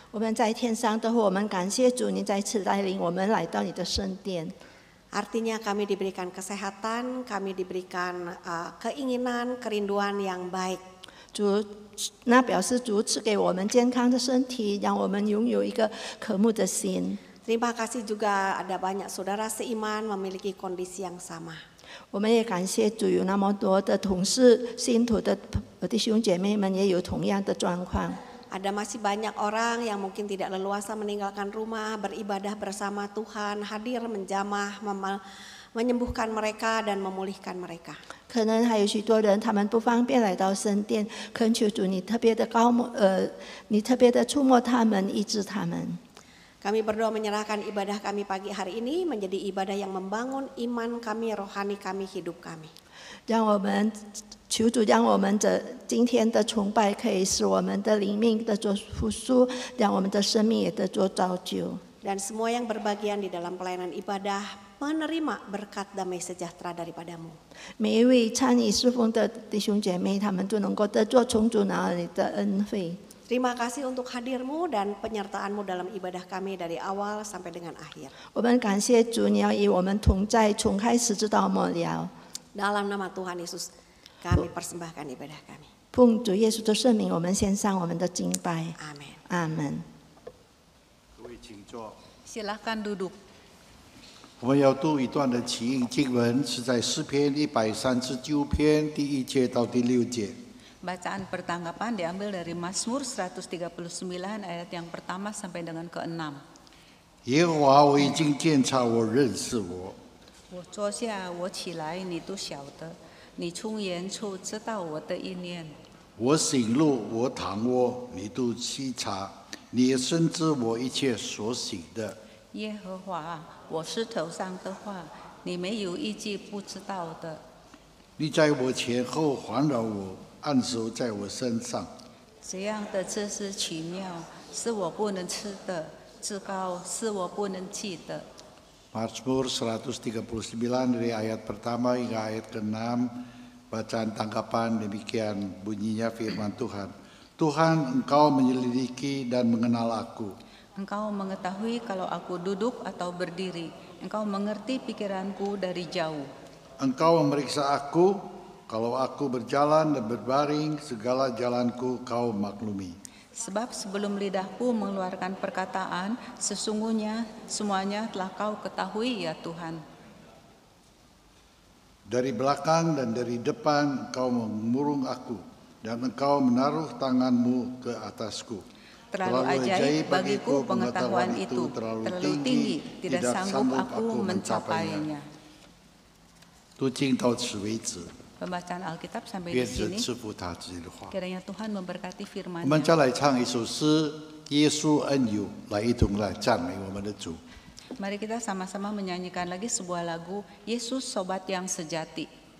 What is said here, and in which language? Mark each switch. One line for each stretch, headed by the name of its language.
Chinese: 我们在天上的父，我们感谢主，你再次带领我们来到你的圣殿。
Indonesian: Artinya kami diberikan kesehatan, kami diberikan keinginan, kerinduan yang baik.
Chinese: 主，那表示主赐给我们健康的身体，让我们拥有一个渴慕的心。
Indonesian: Terima kasih juga ada banyak saudara seiman memiliki kondisi yang sama.
Chinese: 我们也感谢主，有那么多的同事、信徒的弟兄姐妹们也有同样的状况。
Indonesian: Ada masih banyak orang yang mungkin tidak leluasa meninggalkan rumah, beribadah bersama Tuhan, hadir menjamah, menyembuhkan mereka dan memulihkan mereka.
Chinese: 可能还有许多人，他们不方便来到圣殿，恳求主你特别的你特别的触摸他们，医治他们。
Indonesian: Kami berdoa menyerahkan ibadah kami pagi hari ini menjadi ibadah yang membangun iman kami, rohani kami, hidup kami.
Chinese: 让我们求主，让我们的今天的崇拜可以使我们的灵命得着复苏，让我们的生命也得着造就。
Indonesian: Dan semua yang berbagian di dalam pelayanan ibadah menerima berkat damai sejahtera daripadamu.
Chinese: 每一位参与侍奉的弟兄姐妹，他们都能够得着从主那里的恩惠。
Indonesian: Terima kasih untuk hadirmu dan penyertaanmu dalam ibadah kami dari awal sampai dengan akhir.
Chinese: 我们感谢主，你要与我们同在，从开始直到末了。
Indonesian: Dalam nama Tuhan Yesus, kami persembahkan ibadah kami.
Chinese: 奉主耶稣的圣名，我们献上我们的敬拜。
Indonesian: Amin.
Chinese: 阿门。各位请坐。
Indonesian: Silakan duduk.
Chinese: 我们要读一段的起应经文，是在诗篇139篇第1节到第6节。
Indonesian: Bacaan pertanggapan diambil dari Mazmur 139 ayat yang pertama sampai dengan ke-6.
Chinese: 耶和华，我已经鉴察我，认识我。我坐下，我起来，你都晓得；你从远处知道我的意念。我醒路，我躺卧，你都细察，你也深知我一切所行的。耶和华，我是头上的话，你没有一句不知道的。你在我前后环绕我，按手在我身上。这样的知识奇妙，是我不能吃的；至高，是我不能记的。
Indonesian: Mazmur 139 dari ayat pertama hingga ayat ke-6, bacaan tanggapan demikian bunyinya firman Tuhan. Tuhan, Engkau menyelidiki dan mengenal aku. Engkau mengetahui kalau aku duduk atau berdiri. Engkau mengerti pikiranku dari jauh. Engkau memeriksa aku, kalau aku berjalan dan berbaring, segala jalanku Kau maklumi. Sebab sebelum lidahku mengeluarkan perkataan, sesungguhnya semuanya telah Kau ketahui ya Tuhan. Dari belakang dan dari depan Engkau mengurung aku, dan Engkau menaruh tanganmu ke atasku. Terlalu ajaib bagiku pengetahuan itu, terlalu tinggi, tidak sanggup aku mencapainya.
Chinese: 读经到此为止。
Indonesian: Pembacaan Alkitab sampai
Chinese: 愿
Indonesian: di
Chinese: 神
Indonesian: sini.
Chinese: 赐福他自己的话。
Indonesian: Kiranya Tuhan memberkati
Chinese: 我们再
Indonesian: firman-Nya.
Chinese: 来唱一首诗《耶稣恩友》，来一同来赞美我们的主。
Indonesian: Mari kita sama-sama menyanyikan lagi sebuah lagu Yesus Sobat yang Sejati.